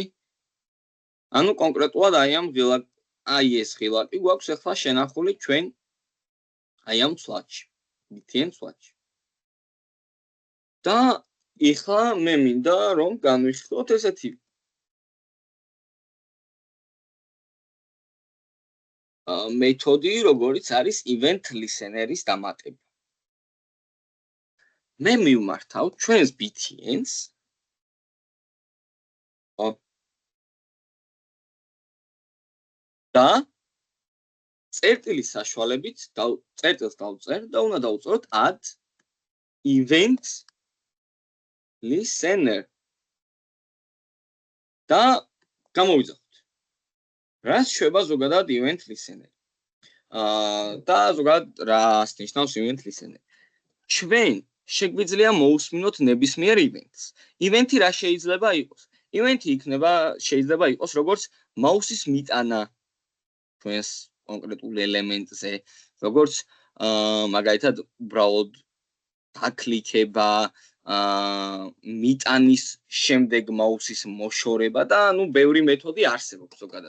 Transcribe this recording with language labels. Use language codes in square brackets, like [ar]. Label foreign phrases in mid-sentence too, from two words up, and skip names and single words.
[ka] ანუ კონკრეტულად აი ეს ღილაკი გვაქვს ახლა შენახული ჩვენ აი ამ ცვლადში, btn ცვლადში. და ეხლა მე მინდა რომ განვიხილოთ ესეთი მეთოდი, როგორც არის [en] event listener- [ka] ის დამატება. მე მივმართავ ჩვენს btn-ს და წერტილის საშუალებით წერტილს დავწერ და უნდა დავწეროთ [en] add event listener [ka] და გამოვიძახოთ. რას შვება ზოგადად [en] event listener? [ka] და ზოგადად რას ნიშნავს [en] event listener? [ka] ჩვენ შეგვიძლია მოусმინოთ ნებისმიერ events. Event-ი რა შეიძლება იყოს? Event-ი შეიძლება იყოს როგორც მაუსის მიტანა ჩვენს კონკრეტულ ელემენტზე, როგორც მაგალითად უბრალოდ დაკლიკება, მიტანის შემდეგ მაუსის მოშორება და ნუ ბევრი მეთოდი არსებობს ზოგადად.